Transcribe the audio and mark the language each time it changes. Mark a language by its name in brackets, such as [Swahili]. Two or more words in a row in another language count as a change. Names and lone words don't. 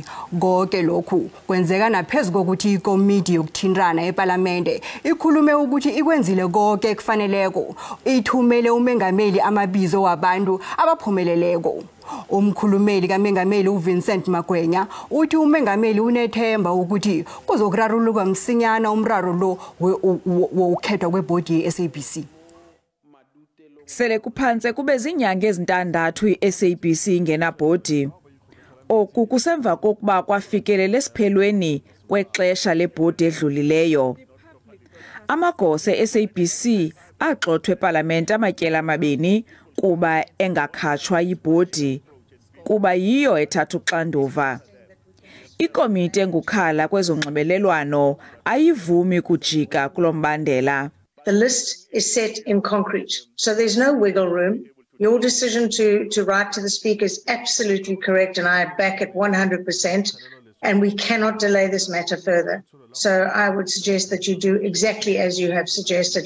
[South Ndebele] Konke lokhu kwenzeka naphezulu kokuthi ikomiti yokuthintana eParliament ikhulume ukuthi ikwenzile konke kufaneleko, ithumele umengameli amabizo wabantu abaphumeleleko. Umkhulumeli kaMengameli uVincent Magwenya uthi umengameli unethemba ukuthi kuzokurarululwa msinyana umraro lo wokukhethwa kwebhodi yeSABC. Sele kuphanse kube zinyanga ezintandathu iSABC ngenabhodi. [Xhosa] Oku kusemva kokuba kwafikelele esiphelweni kwexesha lebhodi edlulileyo. Amagosa eSABC agxothwe eParliament amatyela amabini kuba engakhatshwa yibhodi kuba yiyo ethatha uxanduva. Ikomiti engukhala kwezonxibelelwano ayivumi kujika kulombandela. [English] The list is set in concrete, so there's no wiggle room. Your decision to write to the Speaker is absolutely correct, and I back it 100%, and we cannot delay this matter further. So I would suggest that you do exactly as you have suggested.